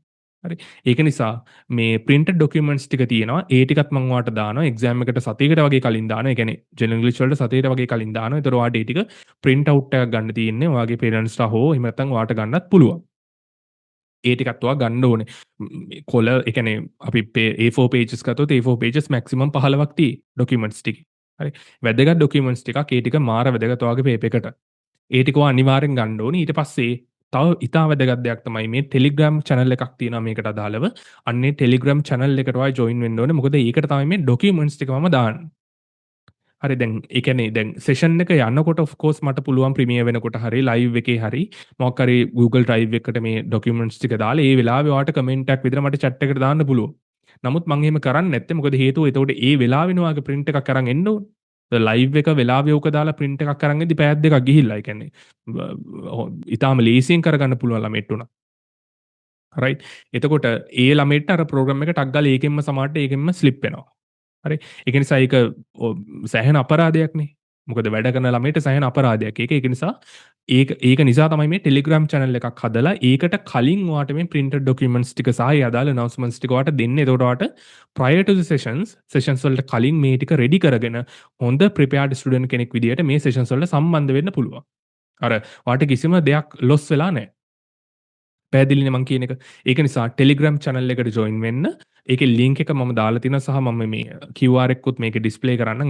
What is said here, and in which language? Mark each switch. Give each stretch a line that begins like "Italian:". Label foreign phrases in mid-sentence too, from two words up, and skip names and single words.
Sinhala: හරි. ඒක නිසා මේ
English: printed documents
Sinhala: ටික තියෙනවා. ඒ ටිකත් මම ඔයාලට දානවා. එක්සෑම් එකට සතියකට වගේ කලින් දානවා. ඒ කියන්නේ ජෙනරල් ඉංග්‍රීසි වලට සතියකට වගේ කලින් දානවා. ඒතර ඔයාලට ඒ ටික
English: print out
Sinhala: එකක් ගන්න තියෙන්නේ. ඔයාගේ parents ලා හෝ එහෙම නැත්නම් ඔයාලට ගන්නත් පුළුවන්. ඒ ටිකත් ඔයා ගන්න ඕනේ. කොළ ඒ කියන්නේ අපි A4 pages ගත්තොත් A4 pages maximum 15ක් තියෙයි ඩොකියුමන්ට්ස් ටිකේ. හරි. වැදගත් ඩොකියුමන්ට්ස් ටිකක් ඒ ටික මාර වැදගත් ඔයාගේ පේපර් එකට. ඒ ටික ඔයා අනිවාර්යෙන් ගන්න ඕනේ. ඊට පස්සේ තව ඉතා වැදගත් දෙයක් තමයි මේ Telegram channel එකක් තියෙනවා මේකට අදාළව. අන්නේ Telegram channel එකට ඔයා join වෙන්න ඕනේ. මොකද ඒකට තමයි මේ ඩොකියුමන්ට්ස් ටික මම දාන්නේ. හරි දැන් ඒ කියන්නේ දැන් සෙෂන් එක යනකොට
English: of course
Sinhala: මට පුළුවන් ප්‍රීමියර් වෙනකොට හරි ලයිව් එකේ හරි මොකක් හරි Google Drive එකකට මේ ඩොකියුමන්ට්ස් ටික දාලා ඒ වෙලාවේ ඔයාට කමෙන්ට් එකක් විතර මට chat එකට දාන්න පුළුවන්. නමුත් මම එහෙම කරන්නේ නැත්තේ මොකද හේතුව එතකොට ඒ වෙලාවෙන ඔයාගේ print එකක් අරන් එන්න ඕනේ. ලයිව් එක වෙලාවේ ඕක දාලා print එකක් අරන් එද්දි පැයක් දෙකක් ගිහිල්ලා. ඒ කියන්නේ ඉතාලම ලේසියෙන් කරගන්න පුළුවන් ළමයිට උනා. රයිට්. එතකොට ඒ ළමයිට අර ප්‍රෝග්‍රෑම් එක ටක් ගාලා ඒකෙන්ම සමහරට ඒකෙන්ම ස්ලිප් වෙනවා. හරි. ඒක නිසා ඒක සෑහෙන අපරාධයක්නේ. මොකද වැඩ කරන ළමයිට සෑහෙන අපරාධයක්. ඒක නිසා ඒක නිසා තමයි මේ Telegram channel එකක් හදලා ඒකට කලින් ඔයාට මේ
English: printed documents
Sinhala: ටික සහ ඒ අදාළ announcements ටික ඔයාට දෙන්නේ. එතකොට ඔයාට
English: prior to the sessions
Sinhala: වලට කලින් මේ ටික ready කරගෙන හොඳ
English: prepared student
Sinhala: කෙනෙක් විදියට මේ sessions වලට සම්බන්ධ වෙන්න පුළුවන්. අර ඔයාට කිසිම දෙයක් loss වෙලා නැහැ. පැහැදිලිනේ මං කියන එක. ඒක නිසා Telegram channel එකට join වෙන්න. ඒකේ link එක මම දාලා තියෙනවා සහ මම මේ QR එකකුත් මේකේ display කරන්නම්.